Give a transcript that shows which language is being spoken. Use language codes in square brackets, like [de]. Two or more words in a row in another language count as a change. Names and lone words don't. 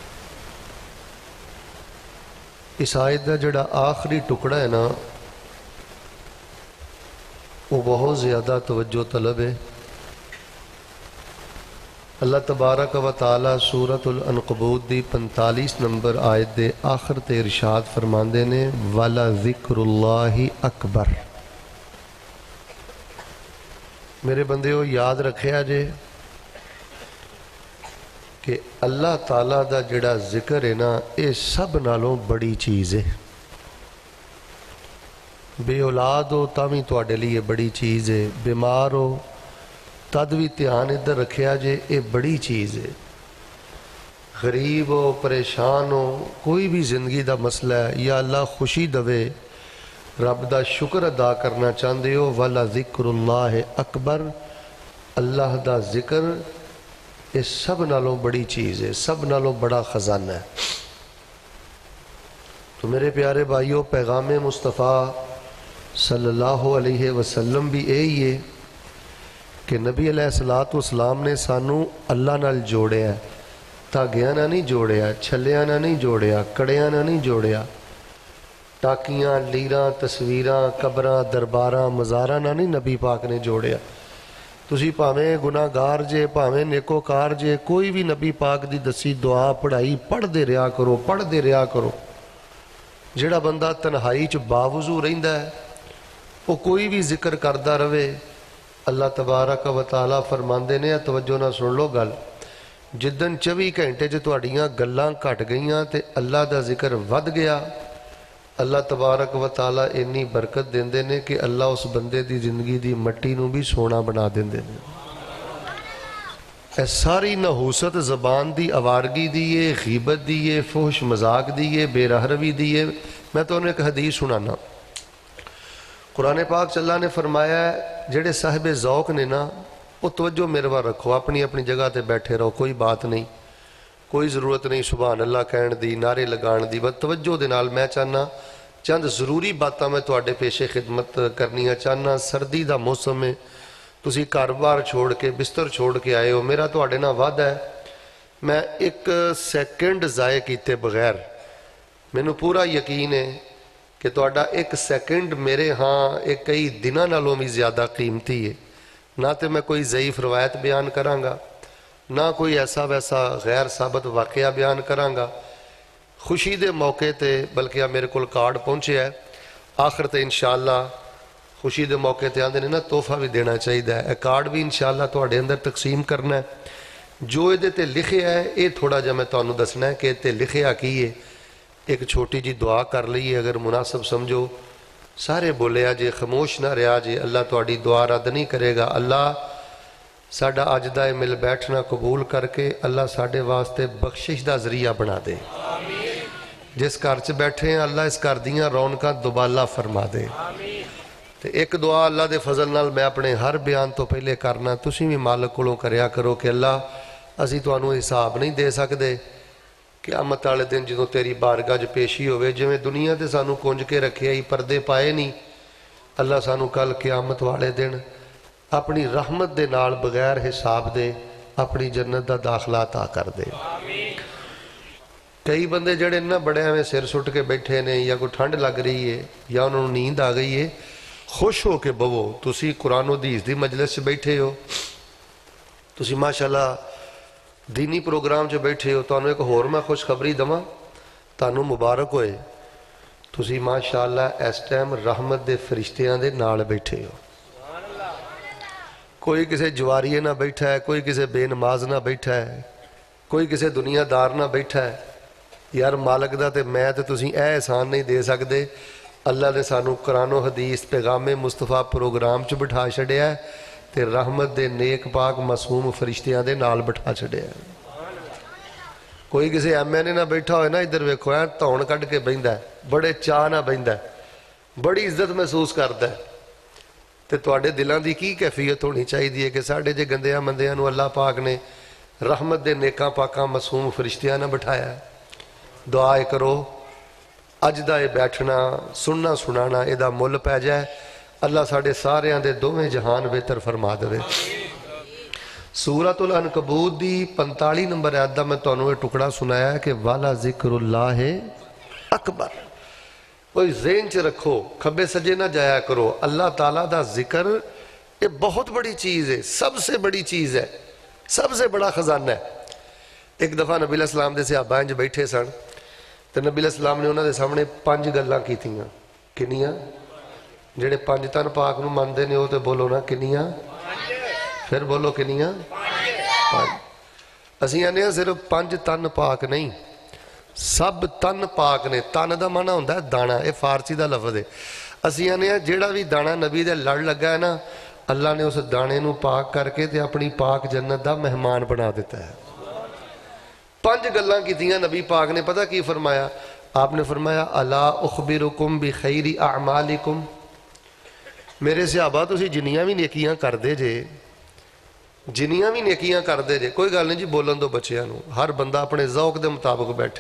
[ur] اس آیت کا جڑا آخری ٹکڑا ہے نا وہ بہت زیادہ توجہ طلب ہے. [pa] اللہ تبارک و تعالی سورۃ العنکبوت دی 45 نمبر آیت دے آخر تے ارشاد فرماندے نے [ar] وَلَذِكْرُ اللَّهِ أَكْبَرُ. [pa] میرے بندیو یاد رکھیا جے کہ اللہ تعالیٰ دا جڑا ذکر ہے نا اے سب نالوں بڑی چیز ہے. بے اولاد ہو تاوی تواڈے لیے بڑی چیز ہے، بیمار ہو تد بھی دھیان ادھر رکھیا جے اے بڑی چیز ہے. غریب ہو پریشان ہو کوئی بھی زندگی دا مسئلہ ہے یا اللہ خوشی دوے رب دا شکر ادا کرنا چاہندے ہو [ar] وَلَذِكْرُ اللَّهِ أَكْبَرُ. [pa] اللہ دا ذکر اے سب نالوں بڑی چیز ہے، سب نالوں بڑا خزانہ ہے. تو میرے پیارے بھائیوں پیغام مصطفیٰ [ar] صلی اللہ علیہ وسلم [pa] بھی یہی ہے کہ نبی [ar] علیہ السلام [pa] نے سانو اللہ نال جوڑیا ہے، دھاگیاں نہ نہیں جوڑیا، چھلیاں نہ نہیں جوڑیا، کڑیاں نہ نہیں جوڑیا، ٹاکیاں لیراں تصویراں قبراں درباراں مزاراں نہ نہیں نبی پاک نے جوڑیا. تسی پاویں گناہ گار جے پاویں نیکوکار جے کوئی بھی نبی پاک دی دسی دعا پڑھائی پڑھ دے رہا کرو پڑھ دے رہا کرو. جڑا بندہ تنہائی چ باوضو رہندا ہے وہ کوئی بھی ذکر کردا رہے. اللہ تبارک و تعالیٰ فرماندے نے توجہ نہ سن لو گل جدن 24 گھنٹے جو تواڈیاں گلاں گھٹ گئیاں تے اللہ دا ذکر ود گیا اللہ تبارک و تعالیٰ انی برکت دیندے نے کہ اللہ اس بندے دی زندگی دی مٹی نو بھی سونا بنا دیندے نے. اے ساری نحوست زبان دی آوارگی دیئے غیبت دیئے فحش مذاق دیئے بے رہروی دیئے. [ur] میں تو انہیں ایک حدیث سنانا. [pa] قرآن پاک اللہ نے فرمایا ہے جڑے صاحب ذوق نے نا وہ توجہ میرے وال رکھو اپنی اپنی جگہ تے بیٹھے رہو کوئی بات نہیں کوئی ضرورت نہیں [ar] سبحان اللہ [pa] کہن دی نعرے لگان دی بس توجہ دے نال میں چاہنا چند ضروری باتاں میں تواڈے پیش خدمت کرنیاں چاہنا. سردی دا موسم ہے تسی گھر بار چھوڑ کے بستر چھوڑ کے آئے ہو میرا تواڈے نال وعدہ ہے میں ایک سیکنڈ ضائع کیتے بغیر مینوں پورا یقین ہے کہ تواڈا ایک سیکنڈ میرے ہاں ایک کئی دنوں نالوں بھی زیادہ قیمتی ہے. نہ تے میں کوئی ضعیف روایت بیان کراں گا نہ کوئی ایسا ویسا غیر ثابت واقعہ بیان کراں گا. خوشی دے موقع تے بلکہ میرے کول کارڈ پہنچے ہے آخر تے انشاءاللہ خوشی دے موقع تے آندے نے نا تحفہ بھی دینا چاہیے ہے. کارڈ بھی انشاءاللہ تواڈے اندر تقسیم کرنا ہے. جو یہ تے لکھیا ہے یہ تھوڑا جا میں تانوں دسنا ہے کہ تے لکھیا کی ہے. ایک چھوٹی جی دعا کر لئیے اگر مناسب سمجھو. سارے بولیا جے خاموش نہ رہا جے. اللہ تواڈی دعا رد نہیں کرے گا. اللہ ساڈا اج دا مل بیٹھنا قبول کر کے اللہ ساڈے واسطے بخشش دا ذریعہ بنا دے. جس گھر چ بیٹھے ہیں اللہ اس گھر دیاں رونقاں دوبالا فرما دے. تے ایک دعا اللہ دے فضل نال میں اپنے ہر بیان تو پہلے کرنا. تسی بھی مالک کولوں کریا کرو کہ اللہ اسی تانوں حساب نہیں دے سکدے. قیامت والے دن جدوں تیری بارگاہ چ پیشی ہوئے جویں دنیا تے سانوں کنج کے رکھے ہی پردے پائے نہیں. اللہ سانوں کل قیامت والے دن اپنی رحمت دے نال بغیر حساب دے اپنی جنت دا داخلہ عطا کر دے. کئی بندے جڑے نا بڑے ہمیں سر سٹ کے بیٹھے نے یا کوئی ٹھنڈ لگ رہی ہے یا انہوں نے نیند آ گئی ہے. خوش ہو کے بوو. تسی قرآن و حدیث دی مجلس سے بیٹھے ہو. تسی ماشاءاللہ دینی پروگرام جو بیٹھے ہو. تانوں ایک ہور میں خوشخبری دواں. تانوں مبارک ہوئے. تسی ماشاءاللہ اس ٹائم رحمت دے فرشتیاں دے نال بیٹھے ہو. کوئی کسے جواریے نہ بیٹھا ہے, کوئی کسے بے نماز نہ بیٹھا ہے, کوئی کسے دنیا دار نہ بیٹھا ہے. یار مالک دا تے میں تے تسی اے احسان نہیں دے سکدے. اللہ نے سانو قرآن و حدیث پیغام مصطفیٰ پروگرام چ بٹھا چھڑیا ہے تے رحمت دے نیک پاک معصوم فرشتیاں دے نال بٹھا چھڑیا ہے. کوئی کسے ایم این اے نہ بیٹھا ہوئے نا ادھر ویکھو ہے تون کڈ کے بہندا ہے, بڑے چاہ نہ بہندا ہے, بڑی عزت محسوس کردا ہے. تے تواڈے دلاں دی کی کیفیت ہونی چاہیے کہ ساڈے جے گندیاں مندیاں نو اللہ پاک نے رحمت دے نیکاں پاکاں معصوم فرشتیاں نہ بٹھایا ہے. دعائے کرو اج دا یہ بیٹھنا سننا سنانا اے دا مل پہ جائے. اللہ ساڑھے سارے دے دوویں جہان بہتر فرما دے. سورۃ العنکبوت دی 45 نمبر آیت دا میں تانوں یہ ٹکڑا سنایا ہے کہ [ar] والا ذکر اللہ اکبر. [pa] کوئی ذہن چ رکھو, کھبے سجے نہ جایا کرو. [ur] اللہ تعالیٰ دا ذکر یہ بہت بڑی چیز ہے, سب سے بڑی چیز ہے, سب سے بڑا خزانہ ہے. [pa] ایک دفعہ نبی [ar] علیہ السلام [pa] دے صحابہ انج بیٹھے سن تو نبی [ar] علیہ السلام [pa] نے انہوں دے سامنے 5 گلاں کیتیاں. کنیاں؟ جڑے 5 تن پاک نو مندے نے وہ تو بولو نا کنیاں, پھر بولو کنیاں؟ 5. اسی آنے ہیں صرف 5 تن پاک نہیں, سب تن پاک نے. تن دا معنی ہوندا ہے دانا, یہ فارسی دا لفظ ہے. اسی آنے ہیں جیڑا بھی دانا نبی دے لڑ لگا ہے نا اللہ نے اس دانے نو پاک کر کے تے اپنی پاک جنت دا مہمان بنا دیتا ہے. 5 گلاں کیتیاں نبی پاک نے. پتہ کی فرمایا؟ [ur] آپ نے فرمایا [ar] الا اخبرکم بخیر اعمالکم. [pa] میرے صحابہ تسی جنیاں بھی نیکیاں کر دے جے, جنیاں بھی نیکیاں کر دے جے, کوئی گل نہیں جی بولن دو بچیاں نو, ہر بندہ اپنے ذوق دے مطابق بیٹھے.